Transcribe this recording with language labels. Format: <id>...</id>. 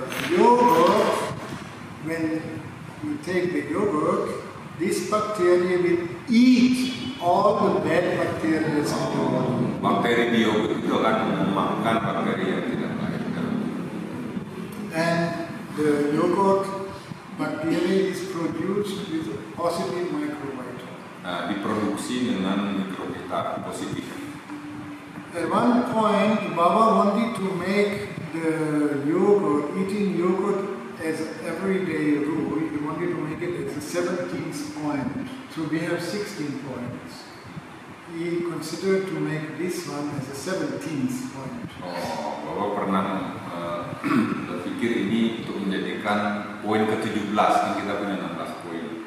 <en>yogurt, when you take the yogurt, this bacteria will eat all the bad bacteria in the body.</en> <id>Bakteri di yogurt itu akan memakan bakteri yang tidak baik.</id> <en>And the yogurt bacteria is produced with positive microbiota.</en> <id>Nah, diproduksi dengan mikrobita positif.</id> <en>At one point, Baba wanted to make the yogurt, eating yogurt as an everyday rule. He wanted to make it as a 17th point. So we have 16 points. He considered to make this one as a 17th point.</en> <id>Oh, Bapak pernah berpikir ini untuk menjadikan poin ke-17, kan kita punya 16 poin.</id>